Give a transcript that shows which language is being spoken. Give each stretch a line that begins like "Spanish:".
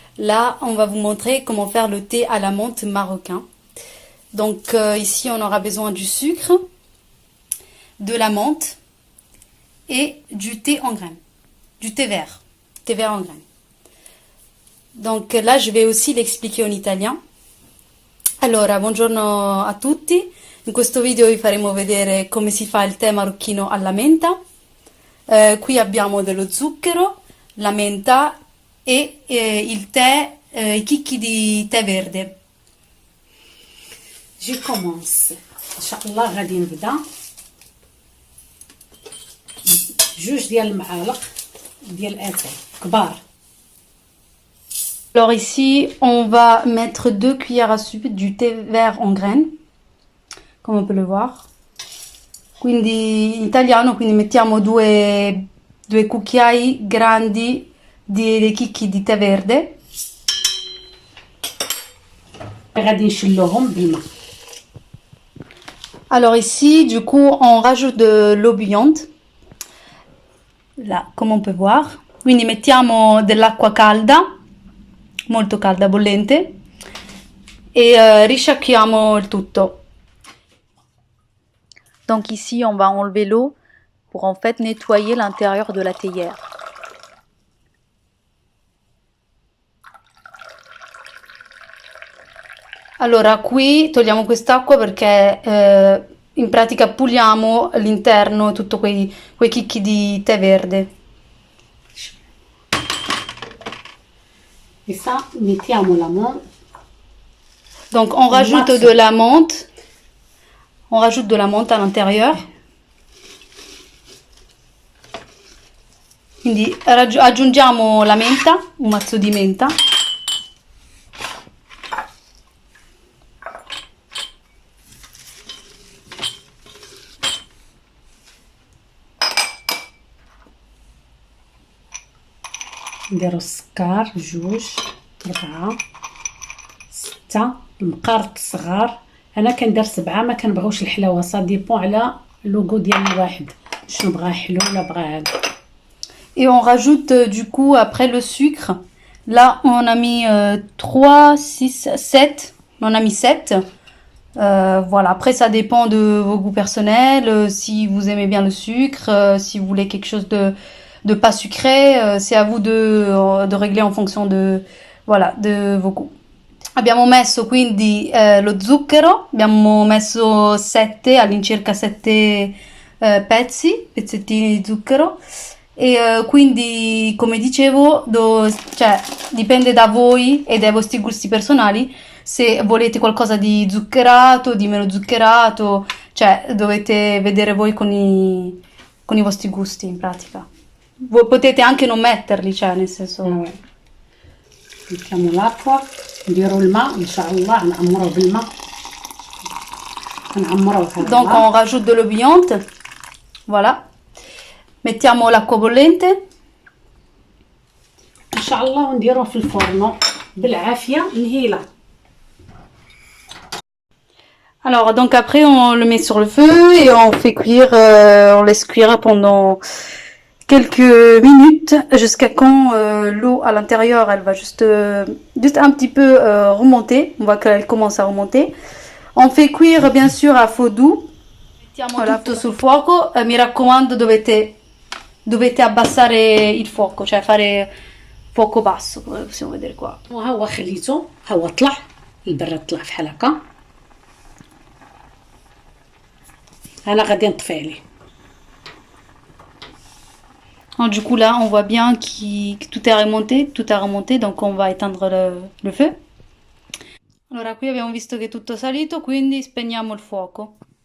French: Là, on va vous montrer comment faire le thé à la menthe marocain. Donc ici, on aura besoin du sucre, de la menthe et du thé en graines, du thé vert en graines. Donc là, je vais aussi l'expliquer en italien.
Italian: Allora, buongiorno a tutti. In questo video vi faremo vedere come si fa il tè marocchino alla menta. Qui abbiamo dello zucchero, la menta e il tè, i chicchi di tè verde.
French: جي كومونس ان شاء الله.
Arabic: غادي نبدا جوج ديال المعالق ديال اتاي كبار.
French: Alors ici, on va mettre 2 cuillères à soupe du thé vert en graines, comme on peut le voir.
Italian: Quindi in italiano, quindi mettiamo due cucchiai grandi di chicchi di tè verde.
Arabic: غادي نشلوهم بالماء.
French: Alors ici, du coup, on rajoute de l'eau bouillante. Là, comme on peut voir.
Italian: Quindi mettiamo dell'acqua calda, molto calda, bollente, e risciacquiamo il tutto.
French: Donc ici, on va enlever l'eau pour en fait nettoyer l'intérieur de la théière.
Italian: Allora, qui togliamo quest'acqua perché in pratica puliamo l'interno, tutto quei chicchi di tè verde.
French: Et ça,
Italian: mettiamo
French: la menthe. Donc on rajoute de la menthe. On rajoute de la menthe à l'intérieur.
Italian: Quindi aggiungiamo la menta, un mazzo di menta.
Arabic: نديرو السكر 2 4 6 المقارط الصغار. انا كندير 7، ما كنبغيوش الحلاوه،
French: صا ديبون
Arabic: على
French: لوغو
Arabic: ديال الواحد شنو بغا حلو ولا بغا هذا.
French: Et on rajoute du coup après le sucre. Là on a mis 3, 6, 7. On a mis 7. Voilà, après ça dépend de vos goûts personnels, si vous aimez bien le sucre, si vous voulez quelque chose de pas sucré, c'est à vous de régler en fonction de, voilà, de vos goûts.
Italian: Abbiamo messo quindi lo zucchero, abbiamo messo 7, all'incirca 7 pezzettini di zucchero. E quindi come dicevo cioè, dipende da voi e dai vostri gusti personali se volete qualcosa di zuccherato, di meno zuccherato, cioè dovete vedere voi con i vostri gusti in pratica. Voi potete anche non metterli, cioè nel senso. mettiamo l'acqua,
Arabic: نديرو الماء ان شاء الله، نعمروه بالماء، نعمروه.
French: Donc on rajoute de l'eau bouillante. Voilà.
Italian: Mettiamo l'acqua bollente.
Arabic: ان شاء الله ونديروه في الفرن بالعافيه نهيله.
French: Alors donc après on le met sur le feu et on fait cuire, on laisse cuire pendant quelques minutes jusqu'à quand l'eau à l'intérieur elle va juste un petit peu remonter. On voit qu'elle commence à remonter. On fait cuire bien sûr à feu doux.
Italian: Mettiamo tutto sul fuoco. Mi raccomando dovete abbassare il fuoco, cioè fare fuoco basso, come possiamo vedere qua.
Arabic: ها هو خليته، ها هو طلع البراد، طلع بحال هكا. انا غادي نطفي عليه.
French: Du coup là on voit bien que tout est remonté, donc on va éteindre le feu.
Italian: Allora qui abbiamo visto che è tutto salito, quindi spegniamo il fuoco.